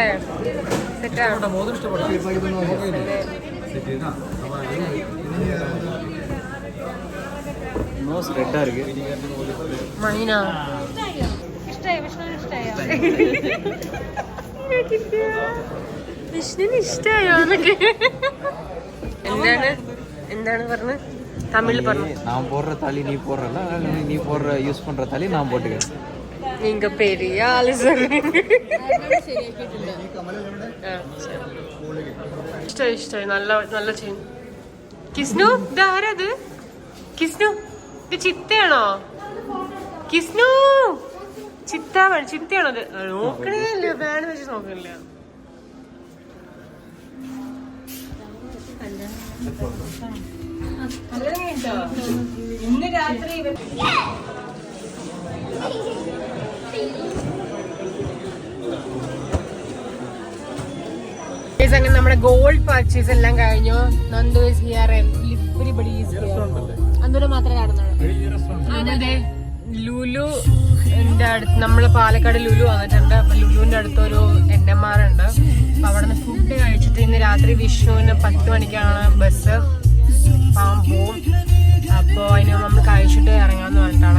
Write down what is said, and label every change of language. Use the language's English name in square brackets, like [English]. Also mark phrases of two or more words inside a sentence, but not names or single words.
[Malayalam] സെറ്റാണ്. മൈന ഇഷ്ടായോ? വിഷ്ണുവിന് ഇഷ്ടായോ? എന്താണ് പറഞ്ഞത്? തമിഴിൽ പറഞ്ഞു. [Tamil] நான் போடுற தாலி நீ போடுறல, நீ போடுற யூஸ் பண்ற தாலி நான் போட்டுக்கிறேன். நீங்க பெரிய ஆளு சொல்றீங்க. [Malayalam] ഇഷ്ടായി. നല്ല ചെയിൻ. കിസ്നു ഇതാരത്? കിസ്നു ഇത് ചിത്തയാണോ? കിസ്നു ചിത്തയാണോ? അത് നോക്കണേ ഇല്ല, ബാൻ വെച്ച് നോക്കണില്ല. ഇന്ന് രാത്രി അങ്ങനെ നമ്മുടെ ഗോൾഡ് പർച്ചേസ് എല്ലാം കഴിഞ്ഞു. [English] Nandu is here, everybody is here. [Malayalam] അന്നൂടെ മാത്രമേ കാണുന്നുള്ളൂ. ലുലു എന്റെ അടുത്ത്, നമ്മള് പാലക്കാട് ലുലു വന്നിട്ടുണ്ട്. അപ്പൊ ലുലുവിന്റെ അടുത്തൊരു NMR ഉണ്ട്. അപ്പൊ അവിടെ നിന്ന് ഫുഡ് കഴിച്ചിട്ട് ഇന്ന് രാത്രി വിഷ്ണുവിന് 10 മണിക്കാണ് ബസ് പോവും. അപ്പൊ അതിന് നമ്മൾ കഴിച്ചിട്ട് ഇറങ്ങാന്ന് പറഞ്ഞിട്ടാണ്.